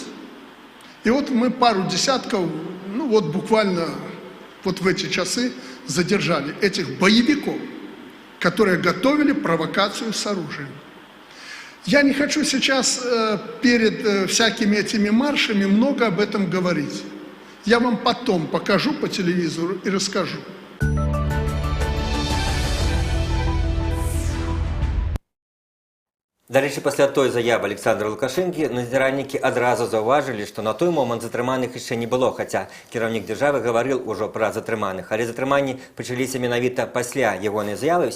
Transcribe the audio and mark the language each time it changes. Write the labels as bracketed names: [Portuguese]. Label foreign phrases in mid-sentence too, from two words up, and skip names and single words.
[Russian] И вот мы пару десятков, ну вот буквально вот в эти часы задержали этих боевиков, которые готовили провокацию с оружием. Я не хочу сейчас перед всякими этими маршами много об этом говорить. Я вам потом покажу по телевизору и расскажу. [Belarusian] Да рэчы, пасля той заявы Александра Лукашэнкі назіральнікі адразу заўважылі, што на той момант затрыманых яшчэ не было, хаця кіраўнік дзяржавы гаварыў ужо пра затрыманых. Але затрыманні пачаліся менавіта пасля ягонай заявы.